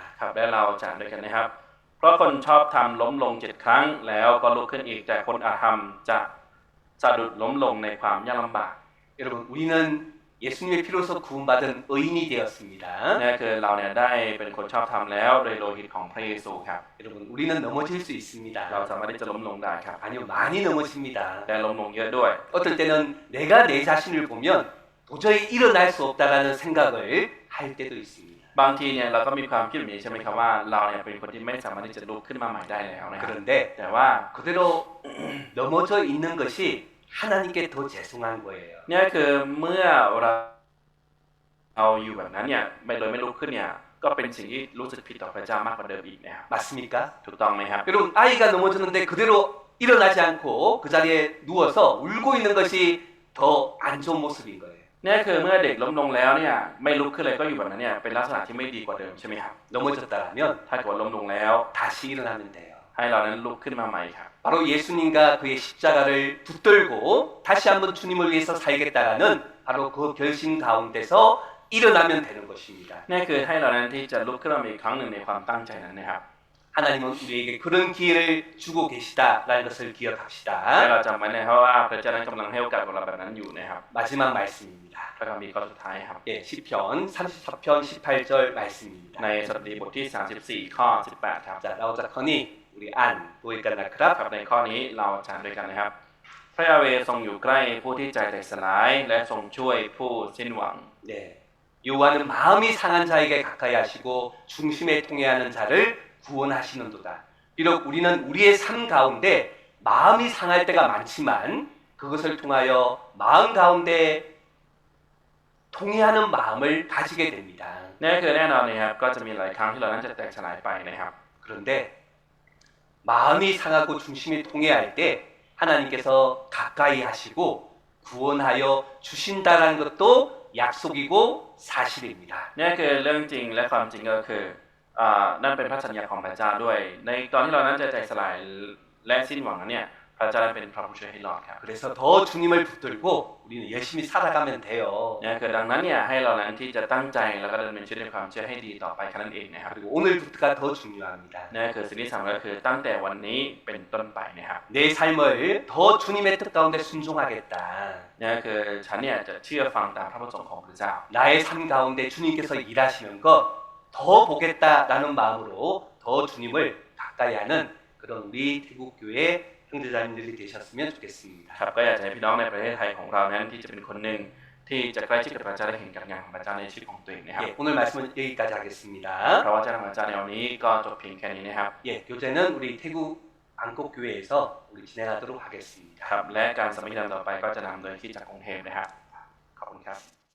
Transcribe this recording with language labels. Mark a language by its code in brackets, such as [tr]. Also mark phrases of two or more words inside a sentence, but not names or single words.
[th] ครับและเราจะอ่านด้วยกันนะครับ เพราะคนชอบทำล้มลง7 ครั้งแล้วก็ลุกขึ้นอีกแต่คนอาธรรมจะสะดุดล้มลงในความยากลำบาก [ko] 여러분 우리는 예수님의 피로서 구원받은 의인이 되었습니다. [th] นี่คือเราเนี่ยได้เป็นคนชอบทำแล้วโดยโลหิตของพระเยซูครับ [ko] 여러분 우리는 넘어질 수 있습니다. [th] เราสามารถที่จะล้มลงได้ครับ [ko] 아니요 많이 넘어집니다. [th] แต่ล้มลงเยอะด้วย [ko] 어떨 때는 내가 내 자신을 보면 도저히 일어날 수 없다라는 생각을 할 때도 있습니다. [th] บางทีเนี่ยเราก็มีความคิดแบบนี้ใช่ไหมครับว่าเราเนี่ยเป็นคนที่ไม่สามารถที่จะลุกขึ้นมาใหม่ได้แล้วนะครับ [ko] 그런데 [th] แต่ว่า [ko] 그대로 넘어져 있는 것이 하나님께 더 죄송한 거예요. [th] เนี่ยคือเมื่อเราอยู่แบบนั้นเนี่ยไม่ลุกขึ้นเนี่ยก็เป็นสิ่งที่รู้สึกผิดต่อพระเจ้ามากกว่าเดิมอีกนะครับ [ko] 맞습니까? [th] ถูกต้องไหมครับ [ko] 여러분 아이가 넘어졌는데 그대로 일어나지 않고 그 자리에 누워서 울고 있는 것이 더 안 좋은 모습인 거예요. [th] เนี่ยคือเมื่อเด็กล้มลงแล้วเนี่ยไม่ลุกขึ้นเลยก็อยู่แบบนั้นเนี่ยเป็นลักษณะที่ไม่ดีกว่าเดิมใช่ไหมครับ [ko] 넘어졌다라면 [th] ถ้าเกิดว่าล้มลงแล้ว [ko] 다시 일어나면 돼요. [th] ให้เรานั้นลุกขึ้นมาใหม่ครับ [ko] 바로 예수님과 그의 십자가를 붙들고 다시 한번 주님을 위해서 살겠다라는 바로 그 결심 가운데서 일어나면 되는 것입니다. [th] นี่คือให้เรานั้นที่จะลุกขึ้นมาอีกครั้งหนึ่งในความตั้งใจนั้นนะครับ [ko] 하나님은 우리에게 그런 기회를 주고 계시다라는 것을 [th] ให้ [ko] 기억합시다. [th] เราจำไว้นะครับว่าพระเจ้านั้นกำลังให้โอกาสกับเราแบบนั้นอยู่นะครับ [ko] 마지막 말씀입니다. [th] พระคัมภีร์ข้อสุดท้ายครับ [ko] 예, 시편 34편 18절 말씀입니다. [th] ในสดุดีบทที่ 34 ข้อ 18 ครับ 자, 나오자커니 우리 안 보이까나 ค 크랍. รับในข้อนี้เราจะอ่านด้วยกันนะครับ พระยาเวห์ทรงอยู่ใกล้ผู้ที่ใจแตกสลายและทรงช่วยผู้สิ้นหวัง [ko] 네. 여호와는 마음이 상한 자에게 가까이 하시고 중심에 통해하는 자를 구원하시는도다. 비록 우리는 우리의 삶 가운데 마음이 상할 때가 많지만 그것을 통하여 마음 가운데 통해하는 마음을 가지게 됩니다. [th] นี่คือแน่นอนนะครับก็จะมีหลายครั้งที่เรานั้นจะแตกสลายไปนะครับ [ko] 그런데 마음이 상하고 중심이 통해할 때 하나님께서 가까이 하시고 구원하여 주신다라는 것도 약속이고 사실입니다. [th] นี่คือเรื่องจริงและความจริงก็คือนั่นเป็นพระสัญญาของพระเจ้าด้วย ในตอนที่เรานั้นจะแตกสลายและสิ้นหวังนั้นเนี่ยพระเจ้านั้นเป็นพระผู้ช่วยให้รอดครับ [ko] 그래서 더 주님을 붙들고 우리는 열심히 살아가면 돼요. [th] นี่คือดังนั้นเนี่ยให้เรานั้นที่จะตั้งใจแล้วก็ดำเนินชีวิตในความเชื่อให้ดีต่อไปแค่นั้นเองนะครับ [ko] 그리고 오늘부터가 더 중요합니다. [th] นี่คือสิ่งที่สำคัญก็คือตั้งแต่วันนี้เป็นต้นไปนะครับ [ko] 내 삶을 더 주님의 뜻 가운데 순종하겠다. [th] นี่คือฉันเนี่ยจะเชื่อฟังตามพระประสงค์ของพระเจ้า [ko] 나의 삶 가운데 주님께서 일하시는 것 더 보겠다라는 마음으로 더 주님을 가까이 하는 그런 우리 태국교회 형제자님들이 되셨으면 좋겠습니다. [th] ครับก็อยากจะให้พี่น้องในประเทศไทยของเรานั้นที่จะเป็นคนหนึ่งที่จะใกล้ชิดกับพระเจ้าและเห็นการงานของพระเจ้าในชีวิตของตัวเองนะครับ [ko] 예, 오늘 말씀은 여기까지 하겠습니다. [th] เพราะว่าเจ้าของพระเจ้าในวันนี้ก็จบเพียงแค่นี้นะครับ [ko] 예, 교제는 우리 태국 안국교회에서 우리 진행하도록 하겠습니다. [th] ครับและการสมัครต่อไปก็จะนำโดยที่จากกรุงเทพนะครับขอบคุณครับ